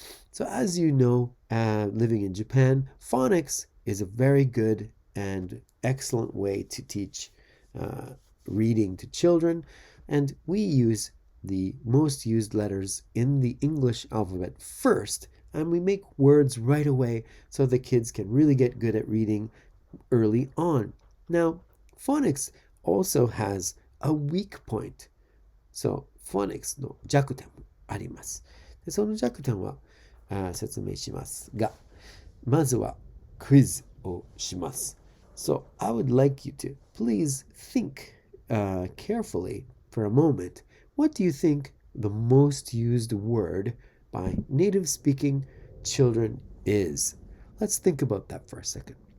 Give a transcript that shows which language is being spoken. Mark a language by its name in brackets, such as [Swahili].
[English] So as you know, living in Japan, phonics is a very good and excellent way to teach reading to children, and we use the most used letters in the English alphabet first, and we make words right away so the kids can really get good at reading early on. Now, phonics also has a weak point. [Japanese] So, phonics の弱点もあります。でその弱点は説明しますが、まずはクイズをします。 [English] So, I would like you to please think carefully for a moment. What do you think the most used word by native speaking children is? Let's think about that for a second.